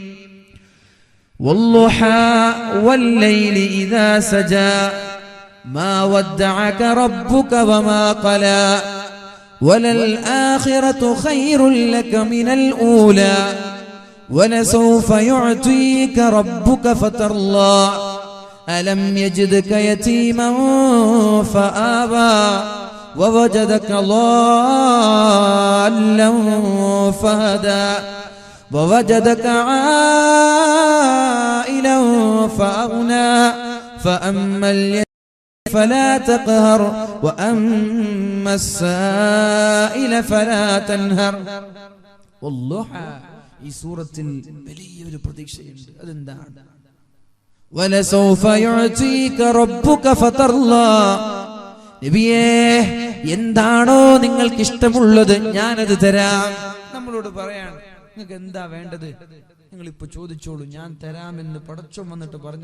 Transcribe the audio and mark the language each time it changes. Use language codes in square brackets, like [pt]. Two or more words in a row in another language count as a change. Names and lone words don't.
[ar] والضحى والليل إذا سجى ما ودعك ربك وما قلى وللآخرة خير لك من الأولى ولسوف يعطيك ربك فترضى ألم يجدك يتيما فآوى ووجدك ضالا فهدى ووجدك عائلا فأغنى فأما اليتيم فلا تقهر وأما السائل فلا تنهر. [ml] والضحى ഈ സൂറത്തിൽ വലിയൊരു പ്രതീക്ഷയുണ്ട്. അതെന്താണ്? [ar] ولسوف يعطيك ربك فترضى. [ml] നബിയേ, എന്താണോ നിങ്ങൾക്ക് ഇഷ്ടമുള്ളത് ഞാനത് തരാം. നമ്മളോട് പറയാണ്, നിങ്ങൾക്ക് എന്താ വേണ്ടത് നിങ്ങൾ ഇപ്പൊ ചോദിച്ചോളൂ, ഞാൻ തരാമെന്ന് പടച്ചോൻ വന്നിട്ട് പറഞ്ഞു.